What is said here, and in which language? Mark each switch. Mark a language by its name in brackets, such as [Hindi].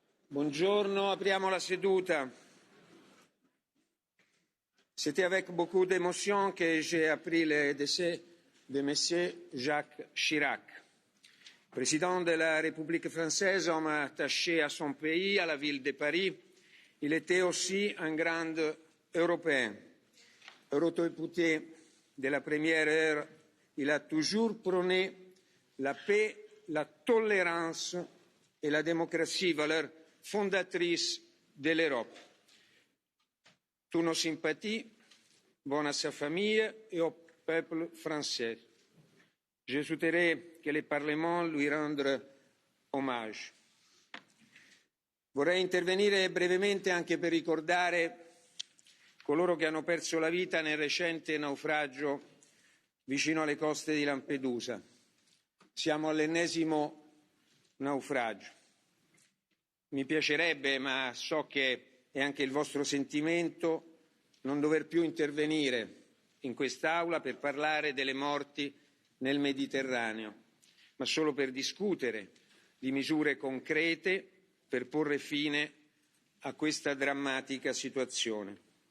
[Italian] Buongiorno, apriamo la seduta. [French] C'était avec beaucoup d'émotion que j'ai appris le décès de M. Jacques Chirac. Président de la République française, homme attaché à son pays, à la ville de Paris, il était aussi un grand Européen. Eurodéputé de la première heure, il a toujours prôné la paix, la tolérance et la démocratie, valeurs fondatrices de l'Europe. Toutes nos sympathies vont à sa famille et au peuple français. Je souhaiterais que le Parlement lui rende hommage. [Italian] Vorrei intervenire brevemente anche per ricordare coloro che hanno perso la vita nel recente naufragio vicino alle coste di Lampedusa. Siamo all'ennesimo naufragio. Mi piacerebbe, ma so che è anche il vostro sentimento, non dover più intervenire in quest'Aula per parlare delle morti nel Mediterraneo, ma solo per discutere di misure concrete per porre fine a questa drammatica situazione.